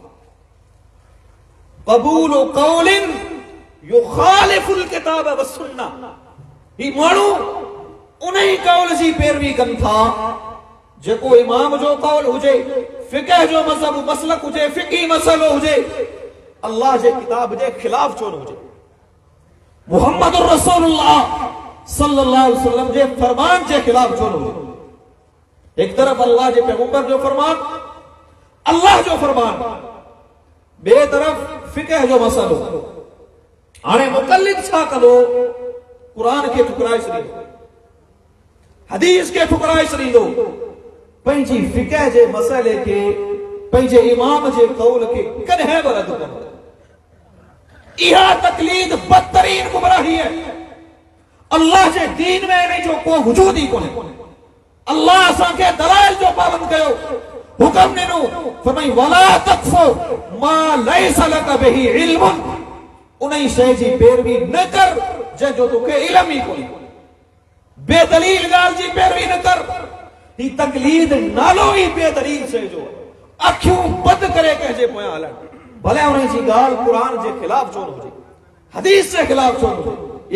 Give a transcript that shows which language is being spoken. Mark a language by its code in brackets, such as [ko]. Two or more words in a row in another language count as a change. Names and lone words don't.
[ar] قبول قول يخالف الكتاب و سنة. [sd] ही माण्हू उन्हीं कौल जी पैरवी कनि था जेको इमाम जो कौल हुजे, फिक़ह जो मज़हब मसलक हुजे, फिक़ही मसलो हुजे, अल्लाह जे किताब जे खिलाफ छो न हुजे। मुहम्मद रसूलुल्लाह [ar] صلى الله عليه وسلم [sd] जे फरमान जे खिलाफ छो न हुजे। एक तरफ अल्लाह जे पैगंबर जो फरमान, अल्लाह जो फरमान, बे तरफ फिक़ह जो मसलो। हाणे मुक़ल्लिद छा कंदो? कुरान के ठुकराए छॾींदो, हदीस के ठुकराए छॾींदो, पंहिंजी फिक़ह जे मसइले के, पंहिंजे इमाम जे कौल के कॾहिं बि रद्द कंदो। इहा तकलीद बदतरीन गुमराही है। अल्लाह जे दीन में इन जो को वजूद ही कोन्हे। अल्लाह असांखे दलाइल जो पाबंद कयो, हुक्म ॾिनो, फरमाई [ar] ولا تقف ما ليس لك به علم. [sd] उन शइ जी पैरवी न कर जंहिंजो तोखे इल्म ही कोन्हे। बेदलील ॻाल्हि जी पैरवी न कर। ही तकलीद नालो ही बेदलील शइ जो। अखियूं बंदि करे कंहिंजे पोयां हलण, भले उन जी ॻाल्हि क़ुरान जे खिलाफ छो न हुजे, हदीस जे खिलाफ छो न हुजे।